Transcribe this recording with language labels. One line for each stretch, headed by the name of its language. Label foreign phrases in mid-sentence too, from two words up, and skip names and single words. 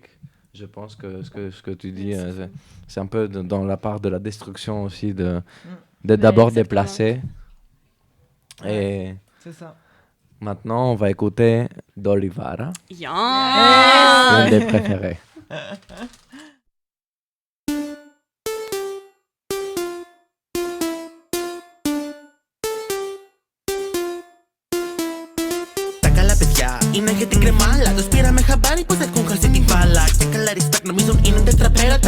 French: Je pense que ce que tu dis, c'est un peu dans la part de la destruction aussi, d'être d'abord déplacé. Et c'est ça. Maintenant, on va écouter Dolivara. Yes! Un des préférés.
Greek: Τα καλά παιδιά είναι για την κρεμάλα. Τους πήραμε χαμπάρι πως έχουν χαλσει την μπάλα. Και καλά respect νομίζουν είναι τετραπέρατα.